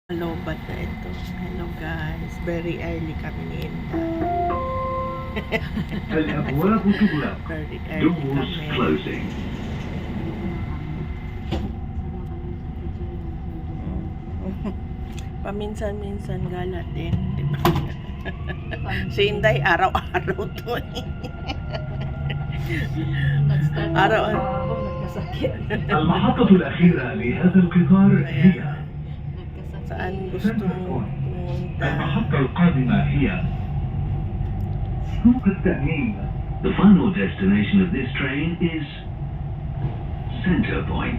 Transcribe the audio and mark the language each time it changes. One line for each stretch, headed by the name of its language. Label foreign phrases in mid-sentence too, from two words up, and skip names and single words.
Filipino: Lobat na ito.
English: Hello guys. Very early
Filipino: kami ni Inda.
Arabic: الأبواب تغلق.
English: Very early Doors
Filipino: kami.
English: closing.
Filipino: Paminsan-minsan gala din. Diba? Si Inday araw-araw to eh. Araw.
Arabic: المحطة الأخيرة لهذا القطار هي
Filipino: Saan gusto mo pumunta?
Arabic: المحطة القادمة هي سوق التأمين.
English: The final destination of this train is Center Point.